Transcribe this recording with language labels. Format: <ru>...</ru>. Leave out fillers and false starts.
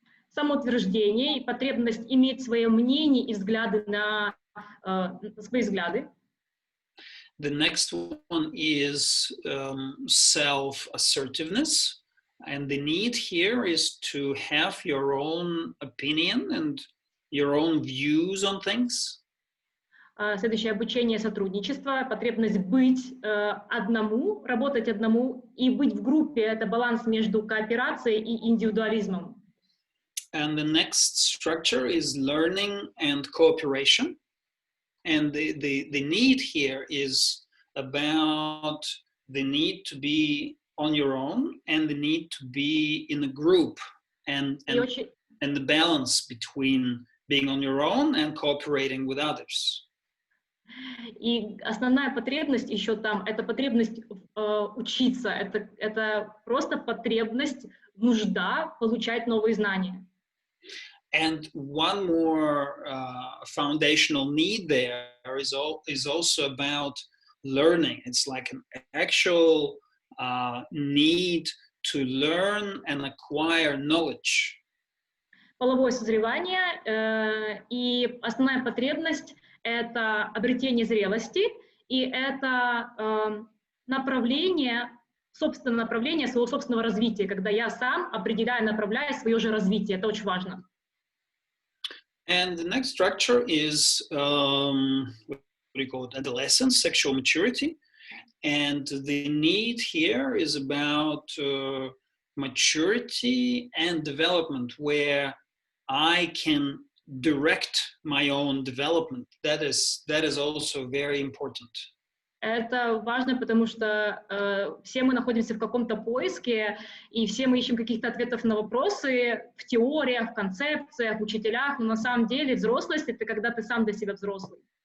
<ru>Самоутверждение и потребность иметь свое мнение и взгляды на свои взгляды.</ru> <en>The next one is self-assertiveness, and the need here is to have your own opinion and your own views on things.</en> <ru>Следующее — обучение, сотрудничество, потребность быть одному, работать одному и быть в группе — это баланс между кооперацией и индивидуализмом.</ru> <en>And the next structure is learning and cooperation. And the need here is about the need to be on your own and the need to be in a group, and the balance between being on your own and cooperating with others.</en> <ru>И основная потребность еще там, это потребность учиться, это просто потребность, нужда получать новые знания.</ru> <en>And one more foundational need there is also about learning. It's like an actual need to learn and acquire knowledge.</en> <ru>Половое созревание и основная потребность — это обретение зрелости, и это направление, собственное направление своего собственного развития, когда я сам определяю, направляю свое же развитие. Это очень важно.</ru> <en>And the next structure is what do you call it? Adolescence, sexual maturity. And the need here is about maturity and development, where I can direct my own development. That is also very important.</en> <ru>Это важно, потому что все мы находимся в каком-то поиске, и все мы ищем каких-то ответов на вопросы в теориях, в концепциях, в учителях, но на самом деле взрослость — это когда ты сам для себя взрослый.</ru>